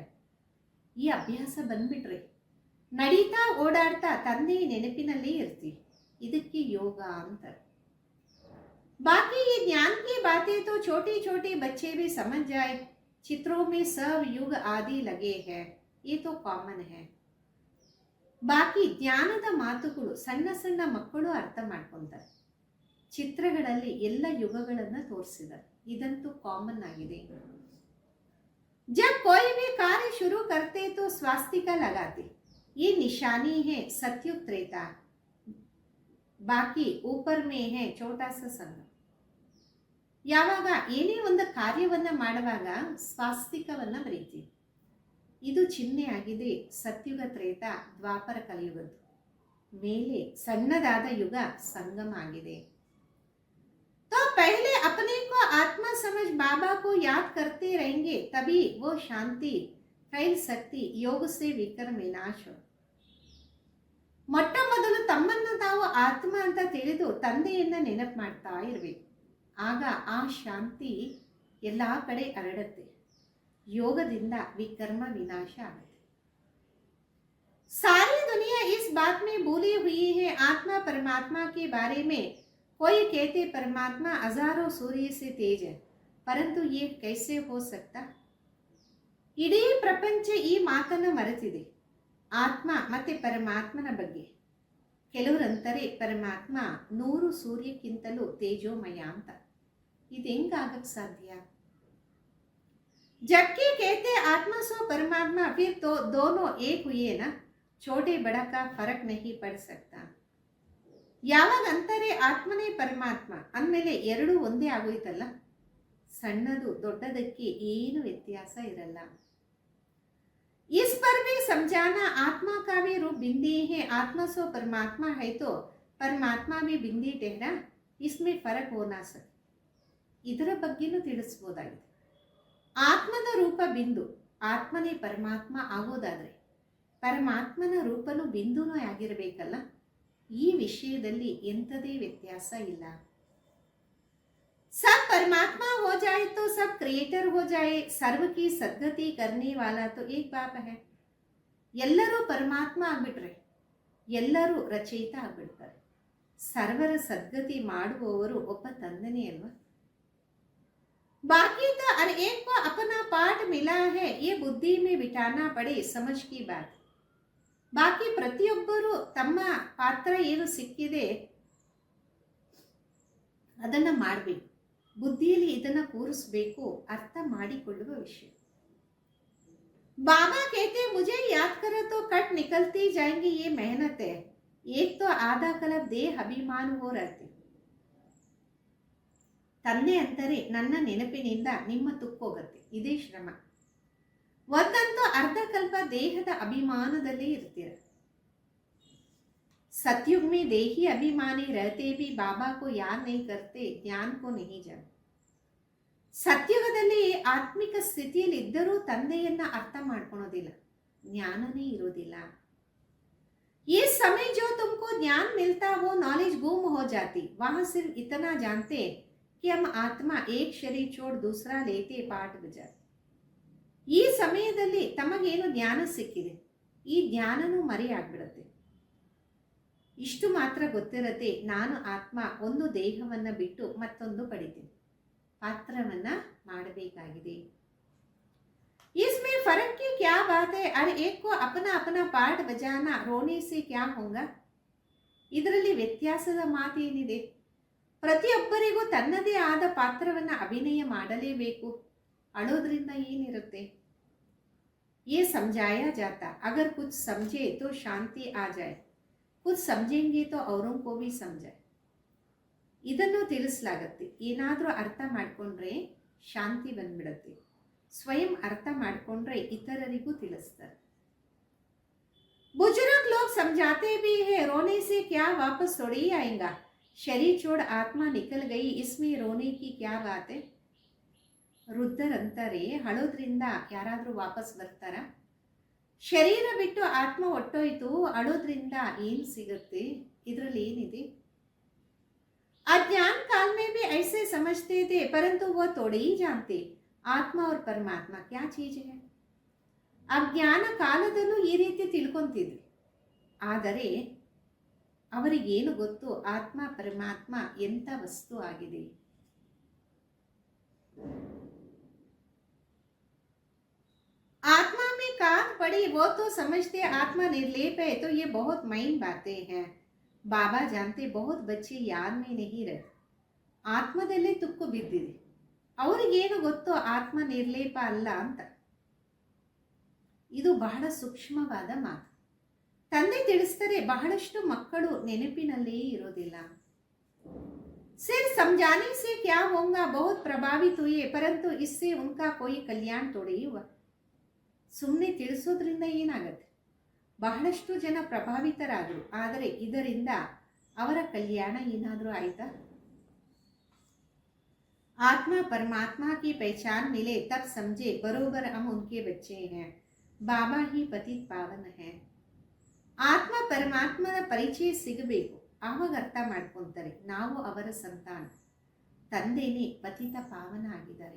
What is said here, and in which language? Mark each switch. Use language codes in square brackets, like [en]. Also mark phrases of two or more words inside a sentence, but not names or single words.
[kn] ಈ ಅಭ್ಯಾಸ ಬಂದ್ಬಿಟ್ರೆ ನಡೀತಾ ಓಡಾಡ್ತಾ ತಂದೆ ನೆನಪಿನಲ್ಲೇ ಇರ್ತೀವಿ, ಇದಕ್ಕೆ ಯೋಗ ಅಂತಾರೆ. [hi] बाकी ये ज्ञान की बातें तो छोटे छोटे बच्चे भी समझ जाए, चित्रों में सब युग आदि लगे हैं, ये तो कॉमन है. [kn] ಬಾಕಿ ಜ್ಞಾನದ ಮಾತುಗಳು ಸಣ್ಣ ಸಣ್ಣ ಮಕ್ಕಳು ಅರ್ಥ ಮಾಡ್ಕೊಂತಾರೆ. ಚಿತ್ರಗಳಲ್ಲಿ ಎಲ್ಲ ಯುಗಗಳನ್ನು ತೋರಿಸಿದ್ದಾರೆ, ಇದಂತೂ ಕಾಮನ್ ಆಗಿದೆ. [hi] जब कोई भी कार्य शुरू करते तो स्वास्तिका लगाते, ये निशानी है सत्युग त्रेता. बाकी ऊपर में है छोटा सा संघ. [kn] ಯಾವಾಗ ಏನೇ ಒಂದು ಕಾರ್ಯವನ್ನ ಮಾಡುವಾಗ ಸ್ವಾಸ್ತಿಕವನ್ನ ಬರೀತೀವಿ, ಇದು ಚಿಹ್ನೆ ಆಗಿದೆ ಸತ್ಯುಗ ತ್ರೇತ ದ್ವಾಪರ ಕಲಿಯುಗದ್ದು. ಮೇಲೆ ಸಣ್ಣದಾದ ಯುಗ ಸಂಗಮ ಆಗಿದೆ. [hi] तो पहले अपने को आत्मा समझ बाबा को याद करते रहेंगे, तभी वो शांति फैल सकती, योग से विकर विनाश. [kn] ಮೊಟ್ಟ ಮೊದಲು ತಮ್ಮನ್ನು ತಾವು ಆತ್ಮ ಅಂತ ತಿಳಿದು ತಂದೆಯನ್ನ ನೆನಪು ಮಾಡ್ತಾ ಇರಬೇಕು, ಆಗ ಆ ಶಾಂತಿ ಎಲ್ಲ ಕಡೆ ಹರಡುತ್ತೆ, ಯೋಗದಿಂದ ವಿಕರ್ಮ ವಿನಾಶ ಆಗುತ್ತೆ. [hi] सारी दुनिया इस बात में भूली हुई है, आत्मा परमात्मा के बारे में कोई कहते परमात्मा हजारों सूर्य से तेज है, परंतु ये कैसे हो सकता. [kn] ಇಡೀ ಪ್ರಪಂಚ ಈ ಮಾತನ್ನು ಮರೆತಿದೆ, ಆತ್ಮ ಮತ್ತೆ ಪರಮಾತ್ಮನ ಬಗ್ಗೆ. ಕೆಲವರಂತಾರೆ ಪರಮಾತ್ಮ 100 ಸೂರ್ಯಕ್ಕಿಂತಲೂ ತೇಜೋಮಯ ಅಂತ. ಇದು ಹೆಂಗಾಗಕ್ಕೆ ಸಾಧ್ಯ. [hi] जबकि कहते आत्मा सो परमात्मा, फिर तो दोनों एक हुए ना, छोटे बड़ा का फर्क नहीं पड़ सकता. [kn] ಯಾವಾಗ ಅಂತಾರೆ ಆತ್ಮನೇ ಪರಮಾತ್ಮ ಅಂದಮೇಲೆ ಎರಡು ಒಂದೇ ಆಗೋಯ್ತಲ್ಲ, ಸಣ್ಣದು ದೊಡ್ಡದಕ್ಕೆ ಏನು ವ್ಯತ್ಯಾಸ ಇರಲ್ಲ. [hi] इस पर भी समझाना, आत्मा का भी रूप बिंदी है, आत्मा सो परमात्मा है तो परमात्मा भी बिंदी ठहरा, इसमें फर्क हो ना सके. [kn] ಇದರ ಬಗ್ಗೆನೂ ತಿಳಿಸ್ಬೋದಾಗಿದೆ. ಆತ್ಮದ ರೂಪ ಬಿಂದು, ಆತ್ಮನೇ ಪರಮಾತ್ಮ ಆಗೋದಾದ್ರೆ ಪರಮಾತ್ಮನ ರೂಪನು ಬಿಂದುನೂ ಆಗಿರಬೇಕಲ್ಲ, ಈ ವಿಷಯದಲ್ಲಿ ಎಂಥದೇ ವ್ಯತ್ಯಾಸ ಇಲ್ಲ. [hi] सब परमात्मा जाए तो सब क्रिएटर हो जाए, सर्व की सद्गति करने वाला तो एक बाप है. [kn] ಎಲ್ಲರೂ ಪರಮಾತ್ಮ ಆಗ್ಬಿಟ್ರೆ ಎಲ್ಲರೂ ರಚಯಿತ ಆಗ್ಬಿಡ್ತಾರೆ. ಸರ್ವರ ಸದ್ಗತಿ ಮಾಡುವವರು ಒಬ್ಬ ತಂದೆನೇ ಅಲ್ವಾ. [hi] बाकी तो हर एक को अपना पाठ मिला है, ये बुद्धि में बिठाना पड़े, समझ की बात. [kn] ಬಾಕಿ ಪ್ರತಿಯೊಬ್ಬರು ತಮ್ಮ ಪಾತ್ರ ಏನು ಸಿಕ್ಕಿದೆ ಅದನ್ನು ಮಾಡಬೇಕು, ಬುದ್ಧಿಯಲ್ಲಿ ಇದನ್ನು ಕೂರಿಸಬೇಕು, ಅರ್ಥ ಮಾಡಿಕೊಳ್ಳುವ ವಿಷಯ. [hi] बाबा कहते मुझे याद करो तो कट निकलती जाएंगी, ये मेहनत है. एक तो आधा कलब देह अभिमान हो रहते. [kn] ತಂದೆ ಅಂತಾರೆ ನನ್ನ ನೆನಪಿನಿಂದ ನಿಮ್ಮ ತುಕ್ಕೋಗತ್ತೆ, ಇದೇ ಶ್ರಮ. ಒಂದಂತೂ ಅರ್ಧ ಕಲ್ಪ ದೇಹದ ಅಭಿಮಾನದಲ್ಲೇ ಇರ್ತೀರ. [hi] सतयुग में देही अभिमानी रहते भी बाबा को याद नहीं करते, ज्ञान को नहीं जानते. [kn] ಸತ್ಯುಗದಲ್ಲಿ ಆತ್ಮಿಕ ಸ್ಥಿತಿಯಲ್ಲಿ ಇದ್ದರೂ ತಂದೆಯನ್ನ ಅರ್ಥ ಮಾಡ್ಕೊಳೋದಿಲ್ಲ, ಜ್ಞಾನನೇ ಇರೋದಿಲ್ಲ. [hi] ये समय जो तुमको ज्ञान मिलता वो नॉलेज गुम हो जाती. वहां सिर्फ इतना जानते कि हम आत्मा एक शरीर छोड़ दूसरा लेते पाठ बजाते. [kn] ಈ ಸಮಯದಲ್ಲಿ ತಮಗೇನು ಜ್ಞಾನ ಸಿಕ್ಕಿದೆ, ಈ ಜ್ಞಾನನೂ ಮರೆಯಾಗ್ಬಿಡುತ್ತೆ. ಇಷ್ಟು ಮಾತ್ರ ಗೊತ್ತಿರತ್ತೆ, ನಾನು ಆತ್ಮ ಒಂದು ದೇಹವನ್ನು ಬಿಟ್ಟು ಮತ್ತೊಂದು ಪಡಿತೀನಿ, ಪಾತ್ರವನ್ನ ಮಾಡಬೇಕಾಗಿದೆ. [hi] इसमें फर्क की क्या बात है, हर एक को अपना अपना पाठ बजाना, रोने से क्या होगा. [kn] ಇದರಲ್ಲಿ ವ್ಯತ್ಯಾಸದ ಮಾತೇನಿದೆ, ಪ್ರತಿಯೊಬ್ಬರಿಗೂ ತನ್ನದೇ ಆದ ಪಾತ್ರವನ್ನು ಅಭಿನಯ ಮಾಡಲೇಬೇಕು. ಅಳೋದ್ರಿಂದ ಏನಿರುತ್ತೆ. [hi] ये समझाया जाता, अगर कुछ समझे तो शांति आ जाए, कुछ समझेंगे तो औरों को भी समझाए. [kn] ಇದನ್ನು ತಿಳಿಸಲಾಗತ್ತೆ. ಏನಾದರೂ ಅರ್ಥ ಮಾಡಿಕೊಂಡ್ರೆ ಶಾಂತಿ ಬಂದ್ಬಿಡತ್ತೆ. ಸ್ವಯಂ ಅರ್ಥ ಮಾಡಿಕೊಂಡ್ರೆ ಇತರರಿಗೂ ತಿಳಿಸ್ತಾರೆ. [hi] बुजुर्ग लोग समझाते भी है, रोने से क्या वापस थोड़ी आएगा. शरीर छोड़ आत्मा निकल गई, इसमें रोने की क्या बात है. [kn] ವೃದ್ಧರಂತಾರೆ ಅಳೋದ್ರಿಂದ ಯಾರಾದರೂ ವಾಪಸ್ ಬರ್ತಾರ. ಶರೀರ ಬಿಟ್ಟು ಆತ್ಮ ಹೊಟ್ಟೋಯ್ತು, ಅಳೋದ್ರಿಂದ ಏನು ಸಿಗುತ್ತೆ, ಇದರಲ್ಲಿ ಏನಿದೆ. [hi] अज्ञान काल में भी ऐसे समझते थे, परंतु वह थोड़े ही जानते आत्मा और परमात्मा क्या चीज है. [kn] ಅಜ್ಞಾನ ಕಾಲದಲ್ಲೂ ಈ ರೀತಿ ತಿಳ್ಕೊಂತಿದ್ರು, ಆದರೆ ಅವರಿಗೇನು ಗೊತ್ತು ಆತ್ಮ ಪರಮಾತ್ಮ ಎಂಥ ವಸ್ತು ಆಗಿದೆ. [hi] आत्मा में कान पड़ी वो तो समझते आत्मा निर्लेप है, तो ये बहुत माइन बातें हैं. बाबा जानते बहुत बच्चे याद में नहीं रहे, [kn] ಆತ್ಮದಲ್ಲೇ ತುಕ್ಕು ಬಿದ್ದಿದೆ, ಅವ್ರಿಗೇನು ಗೊತ್ತು ಆತ್ಮ ನಿರ್ಲೇಪ ಅಲ್ಲ ಅಂತ. ಇದು ಬಹಳ ಸೂಕ್ಷ್ಮವಾದ ಮಾತು. ತಂದೆ ತಿಳಿಸ್ತಾರೆ, ಬಹಳಷ್ಟು ಮಕ್ಕಳು ನೆನಪಿನಲ್ಲೇ ಇರೋದಿಲ್ಲ. [hi] सिर्फ समझाने से क्या होगा, बहुत प्रभावित हुए, परंतु इससे उनका कोई कल्याण थोड़ी हुआ. [kn] ಸುಮ್ಮನೆ ತಿಳಿಸೋದ್ರಿಂದ ಏನಾಗತ್ತೆ, ಬಹಳಷ್ಟು ಜನ ಪ್ರಭಾವಿತರಾದರು, ಆದರೆ ಇದರಿಂದ ಅವರ ಕಲ್ಯಾಣ ಏನಾದರೂ ಆಯ್ತಾ. [hi] आत्मा परमात्मा की पहचान मिले तब समझे बरोबर हम उनके बच्चे हैं, बाबा ही पतित पावन है. [kn] ಆತ್ಮ ಪರಮಾತ್ಮನ ಪರಿಚಯ ಸಿಗಬೇಕು, ಆವಾಗ ಅರ್ಥ ಮಾಡ್ಕೊತಾರೆ ನಾವು ಅವರ ಸಂತಾನ, ತಂದೆನೇ ಪತಿತ ಪಾವನ ಆಗಿದ್ದಾರೆ.